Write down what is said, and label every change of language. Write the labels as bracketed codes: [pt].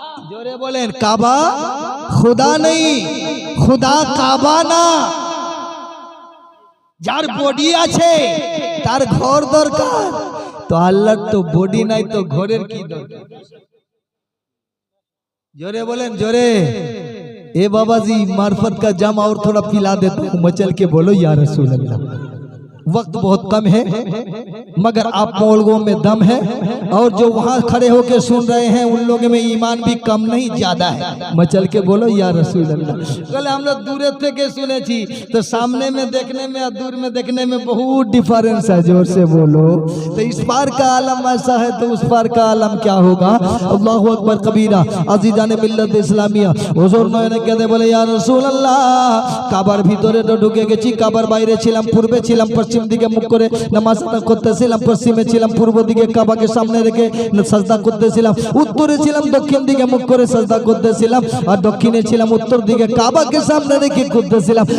[bn] জোরে বলেন কাবা খোদা নেই, খোদা কাবা না। যার বডি আছে তার ঘর দরকার, তো আল্লাহর তো বডি নাই তো ঘরের কি দরকার? जोरे बोलें जोरे। [hi] ए बाबा जी मार्फत का जाम और थोड़ा पिला देता हूँ, मचल के बोलो या रसूल अल्लाह। वक्त बहुत कम है मगर आप लोगों में दम है, और जो वहाँ खड़े होकर सुन रहे हैं उन लोगों में ईमान भी कम नहीं ज्यादा है। मचल के बोलो या रसूल अल्लाह। कल हम लोग दूर के सुने थी तो सामने में देखने में और दूर में देखने में बहुत डिफरेंस है। जोर से बोलो। तो इस पार का आलम ऐसा है तो उस पार का आलम क्या होगा? अल्लाहु अकबर कबीरा। अजीजान मिल्लत इस्लामिया हुजूर नयने कहते बोले या रसूल अल्लाह, [bn] কাবার ভিতরে তো ঢুকে গেছি, কাবার বাইরে ছিলাম, পূর্বে ছিলাম, পশ্চিম দিকে মুখ করে নামাজ আদা করতেছিলাম, পশ্চিমে ছিলাম, পূর্ব দিকে কাবাকে সামনে রেখে সাজদা করতেছিলাম, উত্তরে ছিলাম, দক্ষিণ দিকে মুখ করে সাজদা করতেছিলাম, আর দক্ষিণে ছিলাম, উত্তর দিকে কাবাকে সামনে রেখে করতেছিলাম।